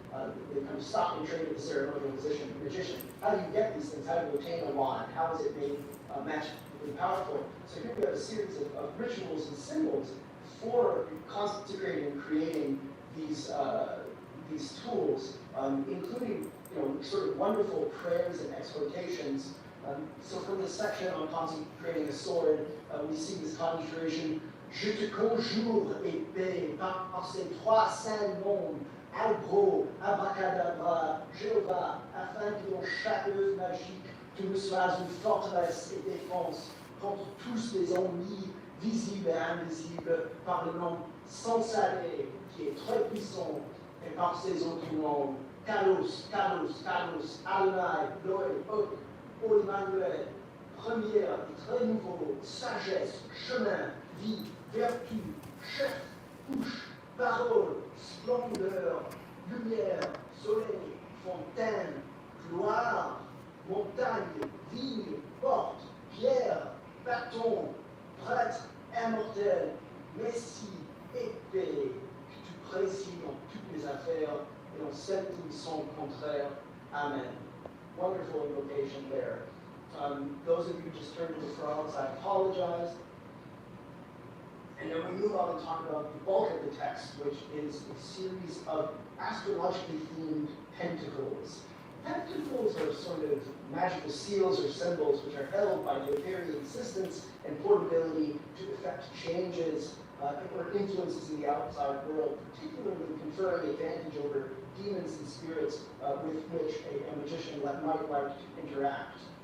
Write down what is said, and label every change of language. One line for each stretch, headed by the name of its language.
English: They kind of stock and trade with the ceremonial magician. How do you get these things? How do you obtain a wand? How is it made magically powerful? So here we have a series of rituals and symbols for consecrating and creating these tools, including sort of wonderful prayers and exhortations. So from this section on consecrating a sword, we see this conjuration:
French: Je te conjure, épée, par ces trois saints noms, Agro, Abracadabra, Jéhovah, afin que dans chaque œuvre magique, tu me sois une forteresse et défense contre tous les ennemis visibles et invisibles, par le nom sans salé, qui est très puissant, et par ses autres noms, Kalos, Kalos, Kalos, Adonai, Loé, Ok, O Emmanuel, première et très nouveau, sagesse, chemin, vie, vertu, chef, couche, parole, splendeur, lumière, soleil, fontaine, gloire, montagne, vigne, porte, pierre, bâton, prêtre, immortel, messie, épée, que tu présides dans toutes les affaires et dans celles qui sont contraires. Amen.
English: Wonderful invocation there. Those of you who just turned to the frogs, I apologize. And then we move on and talk about the bulk of the text, which is a series of astrologically themed pentacles. Pentacles are sort of magical seals or symbols which are held by their very existence and portability to effect changes or influences in the outside world, particularly conferring advantage over demons and spirits with which a magician might like to interact.